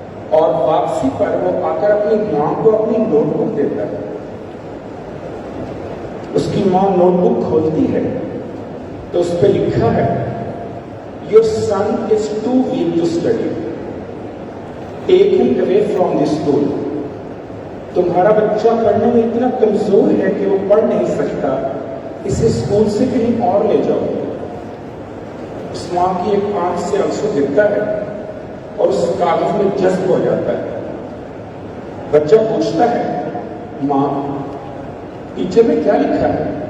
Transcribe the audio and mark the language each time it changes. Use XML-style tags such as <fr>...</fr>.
<ur>اور واپسی پر وہ آ کر اپنی ماں کو اپنی نوٹ بک دیتا ہے۔ اس کی ماں نوٹ بک کھولتی ہے تو اس پہ لکھا ہے</ur> <en>Your son is too weak to study. Take him away from the school.</en> <ur>تمہارا بچہ پڑھنے میں اتنا کمزور ہے کہ وہ پڑھ نہیں سکتا، اسے اسکول سے کہیں اور لے جاؤ۔ اس ماں کی ایک آنکھ سے آنسو گرتا ہے اور اس کاغذ میں جذب ہو جاتا ہے۔ بچہ پوچھتا ہے، ماں ٹیچر نے کیا لکھا ہے؟</ur>